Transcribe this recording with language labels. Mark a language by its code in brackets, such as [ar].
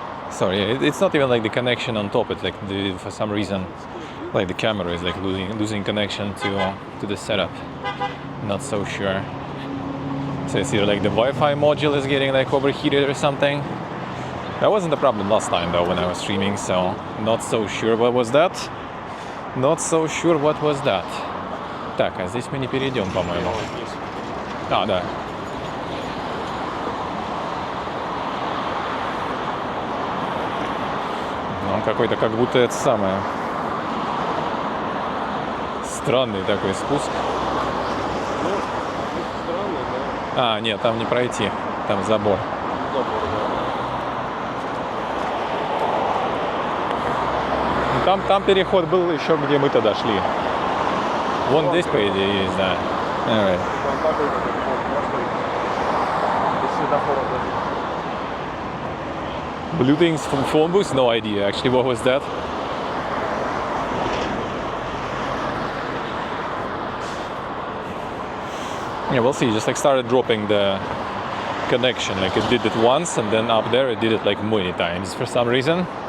[en] Sorry, it's not even like the connection on top. It's like for some reason, like the camera is like losing connection to the setup. Not so sure. So it's either like the Wi-Fi module is getting like overheated or something. That wasn't the problem last time though when I was streaming, so not so sure what was that. Not so sure what was that. [ru] Так, а здесь мы не перейдем, по-моему. А, да. Он какой-то как будто это самое. Странный такой спуск. Ну, странно, да. А, нет, там не пройти. Там забор. Забор, да. Там переход был еще, где мы тогда шли. Вон здесь, по идее, есть, да. [en] Alright. [ru] Там такой просто без светофора даже. [en] Blue things from phone booth? No idea actually what was that. Yeah, we'll see. Just like started dropping the connection. Like it did it once and then up there it did it like many times for some reason.